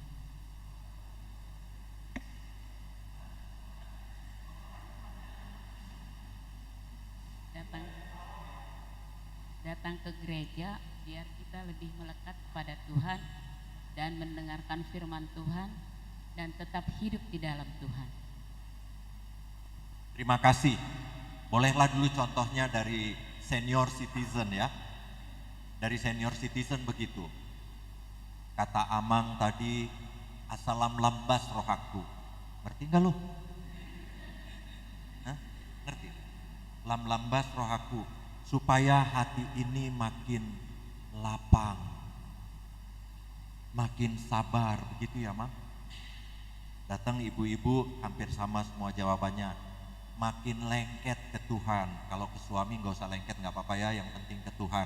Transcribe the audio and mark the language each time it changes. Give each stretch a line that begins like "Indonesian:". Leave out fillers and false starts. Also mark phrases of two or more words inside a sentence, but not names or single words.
Indonesian: Datang ke gereja biar kita lebih melekat kepada Tuhan dan mendengarkan firman Tuhan dan tetap hidup di dalam Tuhan. Terima kasih. Bolehlah dulu contohnya dari
English: senior citizen
Indonesian: ya. Dari
English: senior citizen
Indonesian: begitu. Kata Amang tadi,
Batak Toba: asalam lambas rohaku.
Indonesian: Ngerti nggak lo? Hah? Ngerti?
Batak Toba: Lambas rohaku.
Indonesian: Supaya hati ini makin lapang, makin sabar, begitu ya Mang? Datang ibu-ibu hampir sama semua jawabannya, makin lengket ke Tuhan. Kalau ke suami nggak usah lengket, nggak apa-apa ya, yang penting ke Tuhan.